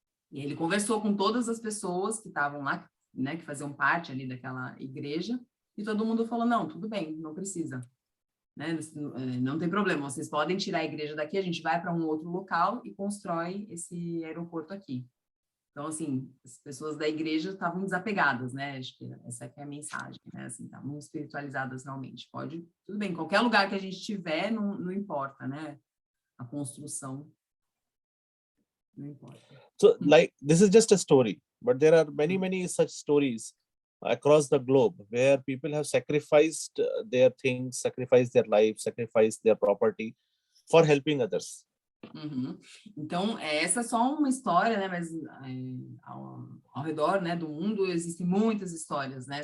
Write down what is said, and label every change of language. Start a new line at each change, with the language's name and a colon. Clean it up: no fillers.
Portuguese: E ele conversou com todas as pessoas que estavam lá, né, que faziam parte ali daquela igreja, e todo mundo falou, não, tudo bem, não precisa, né, não tem problema, vocês podem tirar a igreja daqui, a gente vai para um outro local e constrói esse aeroporto aqui. Então, assim, as pessoas da igreja estavam desapegadas, né? Acho que essa aqui é a mensagem, né? Assim, estavam espiritualizadas realmente. Pode, tudo bem, qualquer lugar que a gente tiver, não importa, né? A construção não importa.
English: So, like, this is just a story, but there are many such stories across the globe where people have sacrificed their things, sacrificed their life, sacrificed their property for helping others.
Portuguese: Então, essa é só uma história, né? Mas ao redor, né, do mundo existem muitas histórias, né?